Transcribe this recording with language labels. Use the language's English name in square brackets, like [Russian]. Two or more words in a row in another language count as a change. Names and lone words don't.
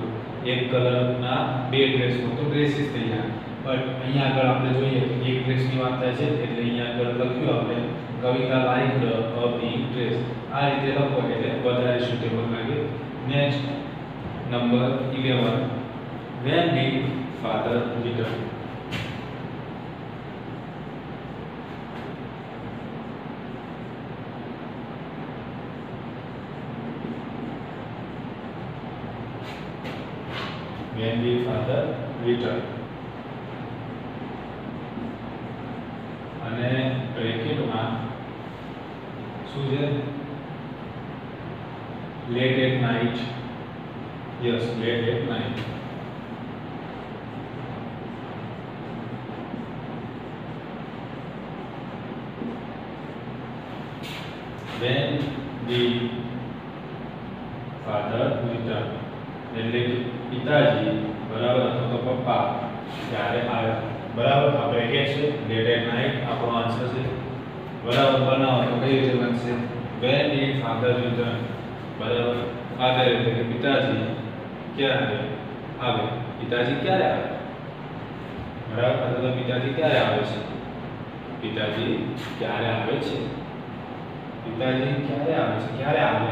[Gujarati] એક કલરના બે ડ્રેસ હોત તો ડ્રેસીસ થઈ જાય. બટ અહીંયા આગળ આપણે જોઈએ એક ડ્રેસની વાત થાય છે એટલે અહીંયા આગળ લખ્યું આપણે કવિતા [English] like a pink dress. [Gujarati] આ રીતે લખો એટલે વધારે સુટેબલ લાગે. [English] next number [Gujarati] 11. [English] When did father return? When did father return? [Gujarati] અને બ્રેકેટમાં શું છે? [English] late at night. Yes, late at night. When did father return? [Gujarati] એટલે કે પિતાજી, બરાબર, અથવા તો પપ્પા ત્યારે આવ્યા. બરાબર, આ બ્રેકેટ છે. [English] late at night [Gujarati] આપણો આન્સર છે. બરાબર, બનાવો તો કઈ રીતે બનશે? [English] When did father return? [Gujarati] બરાબર, ફાધર એટલે કે પિતાજી ક્યારે આવે? પિતાજી ક્યારે આવે? બરાબર, અથવા તો પિતાજી ક્યારે આવે છે? પિતાજી ક્યારે આવે છે? પિતાજી ક્યારે આવે છે? ક્યારે આવે?